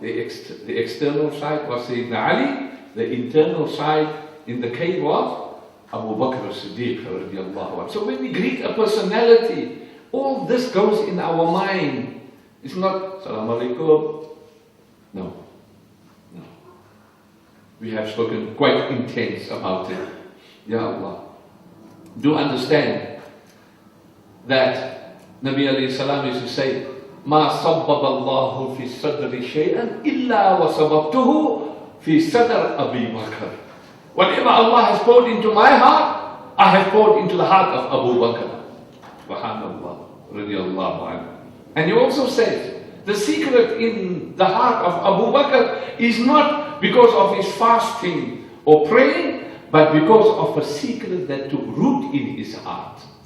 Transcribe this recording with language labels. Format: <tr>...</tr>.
<en>The external side was Sayyidina Ali, the internal side in the cave was Abu Bakr as-Siddiq radiyallahu anhu. So when we greet a personality, all this goes in our mind. It's not Salaam alaikum. No. No. We have spoken quite intense about it. Ya Allah. Do understand that Nabi alayhi salam used to say,</en> <ar>ما صبب الله في صدر شيئا إلا وصببته في صدر أبي بكر.</ar> <en>Whatever Allah has poured into my heart, I have poured into the heart of Abu Bakr. Subhanallah, radiyallahu anhu. And he also says, the secret in the heart of Abu Bakr is not because of his fasting or praying, but because of a secret that took root in his heart.</en>